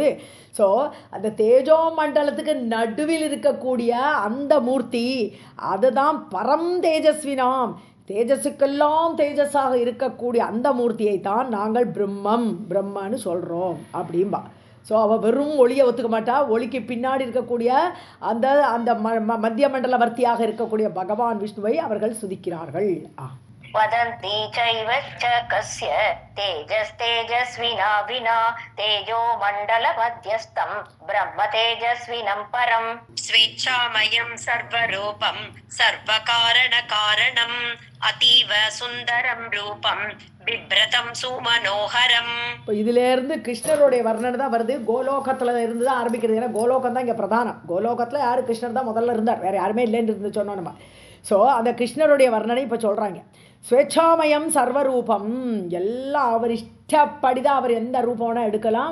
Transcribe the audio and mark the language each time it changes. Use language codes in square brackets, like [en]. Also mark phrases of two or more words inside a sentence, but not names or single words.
[ta] ஸோ அந்த தேஜோமண்டலத்துக்கு நடுவில் இருக்கக்கூடிய அந்த மூர்த்தி, அதுதான் [sa] परं तेजस्विनाम्, [ta] தேஜஸுக்கெல்லாம் தேஜஸாக இருக்கக்கூடிய அந்த மூர்த்தியை தான் நாங்கள் பிரம்மன்னு சொல்கிறோம் அப்படின்பா. ஸோ அவள் வெறும் ஒளியை ஒத்துக்க மாட்டா, ஒளிக்கு பின்னாடி இருக்கக்கூடிய அந்த அந்த மத்திய மண்டலவர்த்தியாக இருக்கக்கூடிய பகவான் விஷ்ணுவை அவர்கள் சுதிக்கிறார்கள். [sa] वदन्ति चैव च कस्य तेजस्तेजस्विना विना तेजो मण्डलमध्यस्थं ब्रह्म तेजस्विनं परं स्वेच्छामयं सर्वरूपं सर्वकारणकारणम् अतीव सुन्दरं रूपं बिभ्रतं सुमनोहरम्. [ta] இதுல இருந்து கிருஷ்ணருடைய வர்ணனை தான் வருது. கோலோகத்துல இருந்து தான் ஆரம்பிக்கிறது. ஏன்னா கோலோகம் தான் இங்க பிரதானம். கோலோகத்துல யாரு கிருஷ்ணர் தான் முதல்ல இருந்தார், வேற யாருமே இல்லைன்னு இருந்து சொன்னோம் நம்ம. ஸோ அந்த கிருஷ்ணருடைய வர்ணனை இப்போ சொல்கிறாங்க. [sa] स्वेच्छामयं सर्वरूपं, [ta] எல்லாம் அவர் இஷ்டப்படி தான் அவர் எந்த ரூபம்னா எடுக்கலாம்.